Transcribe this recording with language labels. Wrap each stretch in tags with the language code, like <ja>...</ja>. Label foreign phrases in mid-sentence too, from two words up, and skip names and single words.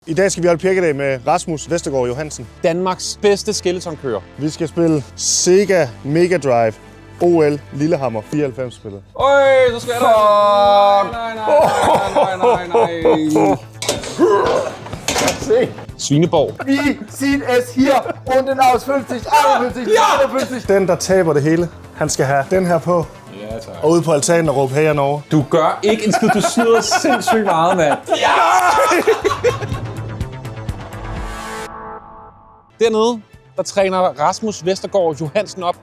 <da>I dag skal vi holde pirkedag med Rasmus Vestergaard Johansen. Danmarks bedste skeletonkører. Vi skal spille Sega Mega Drive OL Lillehammer 94-spillet. Øj, så skal der! Nej. Svineborg.</da> <de>Wie sieht es hier unten aus?</de> <da>50, 51, 51. Den, der taber det hele, han skal have den her på. Ja, tak. Og ude på altanen og råbe hejer Norge. Du gør ikke en skid, du snyder sindssygt meget, mand. Ja! Dernede, der træner Rasmus Vestergaard Johansen op.</da>